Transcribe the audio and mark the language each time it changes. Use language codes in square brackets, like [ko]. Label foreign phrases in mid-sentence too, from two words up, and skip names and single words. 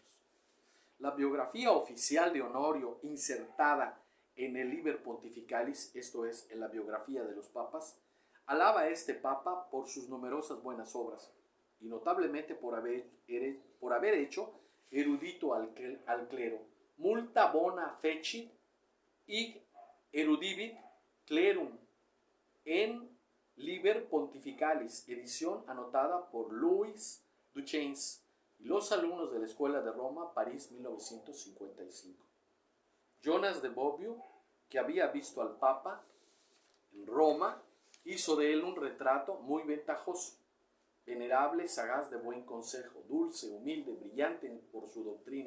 [es] La biografía oficial de Honorio, insertada en el Liber Pontificalis, esto es, en la biografía de los papas, alaba a este papa por sus numerosas buenas obras y notablemente por haber hecho erudito al clero. [la] Multa bona fecit ig erudivit clerum en Liber Pontificalis, [es] edición anotada por Louis Duchesne y los alumnos de la Escuela de Roma, París, 1955. Jonas de Bobbio, que había visto al Papa en Roma, Hizo de él un retrato muy ventajoso, venerable, sagaz, de buen consejo, dulce, humilde, brillante por su doctrina.